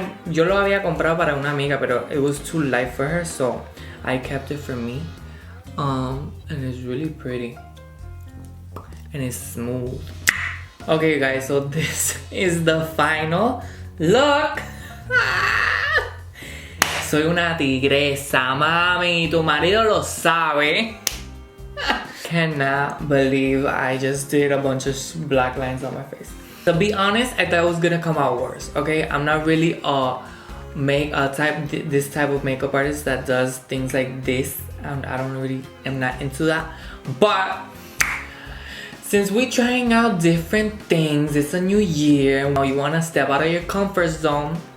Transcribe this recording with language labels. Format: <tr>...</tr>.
<es>Yo lo había comprado para una amiga, pero</es> <en>it was too light for her, so I kept it for me. And it's really pretty and it's smooth. Okay, guys, so this is the final look.</en> <es>Soy una tigresa, mami, tu marido lo sabe.</es> <en>cannot believe I just did a bunch of black lines on my face. To be honest, I thought it was gonna come out worse, okay? I'm not really this type of makeup artist that does things like this. I'm not into that. But since we're trying out different things, it's a new year, you wanna step out of your comfort zone.</en>